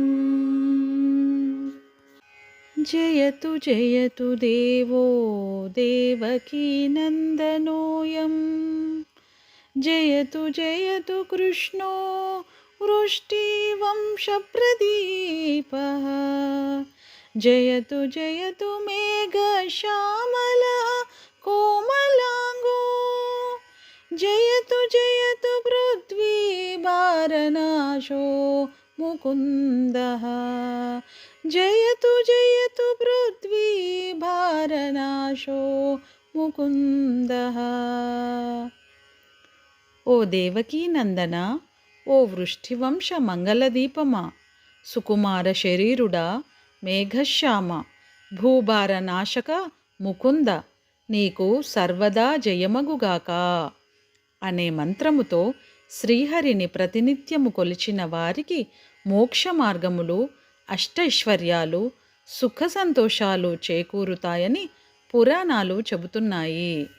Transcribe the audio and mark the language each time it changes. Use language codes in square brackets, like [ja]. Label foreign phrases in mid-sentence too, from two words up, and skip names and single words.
[sa] जयतु जयतु देवो देवकीनन्दनोऽयं जयतु जयतु कृष्णो वृष्टिवंशप्रदीपः जयतु जयतु मेघश्यामलः कोमलाङ्गो जयतु जयतु पृथ्वीभारनाशो मुकुन्दः जयतु जयतु पृथ्वीभारनाशो ప్రకాశో ముకుందః. [te] ఓ దేవకీ నందన, ఓ వృష్టివంశ మంగళదీపమా, సుకుమార శరీరుడా, మేఘశ్యామ, భూభార నాశక ముకుంద, నీకు సర్వదా జయమగుగాక అనే మంత్రముతో శ్రీహరిని ప్రతినిత్యము కొలిచిన వారికి మోక్ష మార్గములు, అష్టైశ్వర్యాలు, సుఖ సంతోషాలు చేకూరుతాయని పురాణాలు చెబుతున్నాయి.